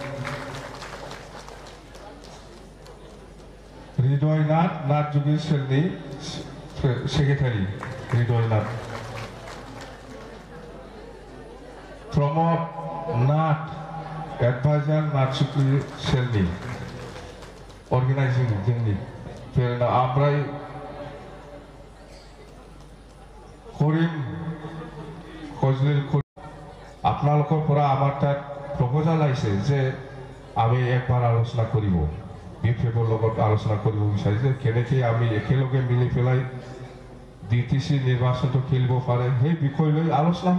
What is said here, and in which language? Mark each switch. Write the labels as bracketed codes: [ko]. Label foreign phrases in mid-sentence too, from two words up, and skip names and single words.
[brx] हृदयनाथ नाथजुगि सेलनि सेक्रेटारि हृदयनाथ प्रमद नाथ एडभाइजार नाथजुगि सेलनि अर्गेनाइजिं जोंनि ओमफ्राय করিম ফজলিল [as] আপনালোকৰ পৰা আমাৰ তাত প্ৰপ'জাল আহিছে যে আমি একবাৰ আলোচনা কৰিব বিপিএফৰ লগত আলোচনা কৰিব বিচাৰিছে কেনেকৈ আমি একেলগে মিলি পেলাই ডিটিসি নিৰ্বাচনটো খেলিব পাৰে সেই বিষয় লৈ আলোচনা